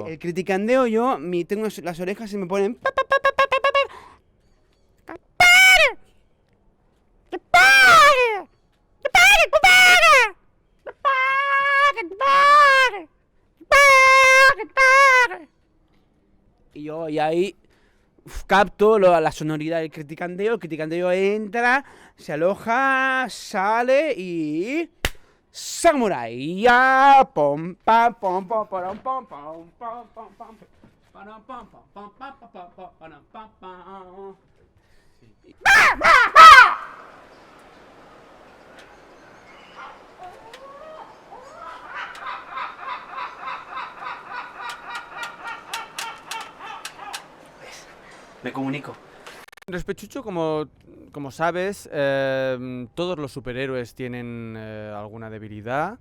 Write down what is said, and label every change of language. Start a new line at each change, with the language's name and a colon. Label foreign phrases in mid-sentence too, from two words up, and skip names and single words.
Spanish: el criticandeo tengo las orejas y me ponen... Y ahí capto la sonoridad del criticandeo. El criticandeo entra, se aloja, sale y... ¡Samurai! ¡Ya! ¡Pom, pam, pom, pom, param, pom, pom, pom, pom, pom, param, pom, pom, pom, pam, pam, pam, pam, param, pam, pam! Me comunico. Respechucho, como sabes, todos los superhéroes tienen alguna debilidad.